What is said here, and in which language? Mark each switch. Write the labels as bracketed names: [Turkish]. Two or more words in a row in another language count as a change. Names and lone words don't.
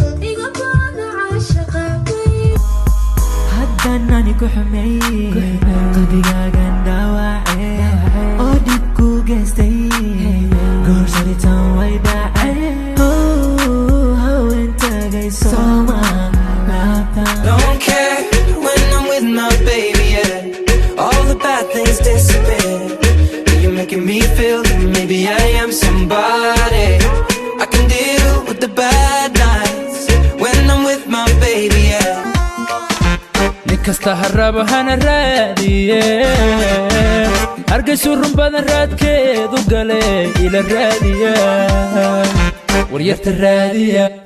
[Somali] Iga baana caashaqa, baby. Haddaan ani ku xumay, qalbigaagan dhaawacay, oo dhib ku geystay, goor sharitaan way dhacay. Oh, haween tagay soo ma laabtaan. [English] Don't care when I'm with my baby, yeah. All the bad things disappear. You're making me feel that maybe I am somebody. I can deal with the bad nights when I'm with my baby, yeah. [Somali] Nin kasta ha rabo hana raadiye, hargeysu run badan raadkeedu gale, ila raadiya, waryarta raadiya.